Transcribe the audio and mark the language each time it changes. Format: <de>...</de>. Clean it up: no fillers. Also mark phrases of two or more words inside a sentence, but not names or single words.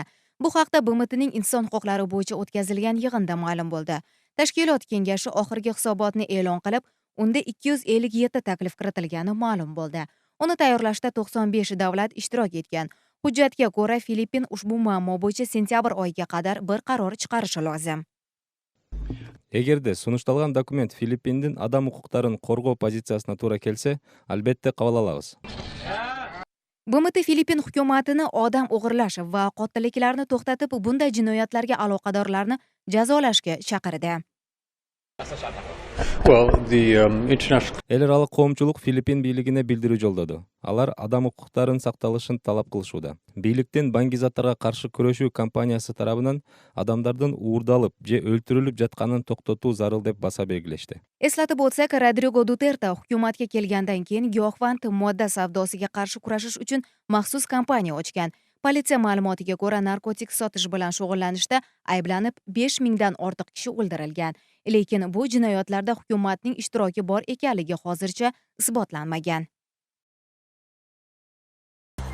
<uz>Bu haqda BMTning inson huquqlari bo'yicha o'tkazilgan yig'inda ma'lum bo'ldi. Tashkilot kengashi oxirgi hisobotni e'lon qilib, unda 257 taklif kiritilgani ma'lum bo'ldi. Uni tayyorlashda 95 davlat ishtirok etgan. Hujjatga ko'ra, Filippin ushbu muammo bo'yicha sentyabr oyiga qadar bir qaror chiqarishi lozim.</uz> <ky>Эгерде сунушталган документ Филиппиндин адам укуктарын коргоо позициясына туура келсе, албетте кабыл алабыз.</ky> <uz>BMT Filippin hukumatini odam o'g'irlash va qotilliklarni to'xtatib, bunday jinoyatlarga aloqadorlarni jazolashga chaqirdi.</uz> <ky>Эл аралык коомчулук Филиппин бийлигине билдирүү жолдоду. Алар адам укуктарынын сакталышын талап кылышууда. Бийликтин баңгизаттарга каршы күрөшүү кампаниясы тарабынан адамдардын уурдалып же өлтүрүлүп жатканын токтотуу зарыл деп баса белгилешти.</ky> <uz>Eslatib o'tsak, Rodrigo Duterte hukumatga kelgandan keyin giyohvand modda savdosiga qarshi kurashish uchun maxsus kampaniya ochgan. Politsiya ma'lumotiga ko'ra, narkotik sotish bilan shug'ullanishda ayblanib 5 mingdan ortiq kishi o'ldirilgan. Lekin bu jinoyatlarda hukumatning ishtiroki bor ekanligi hozircha isbotlanmagan.</uz>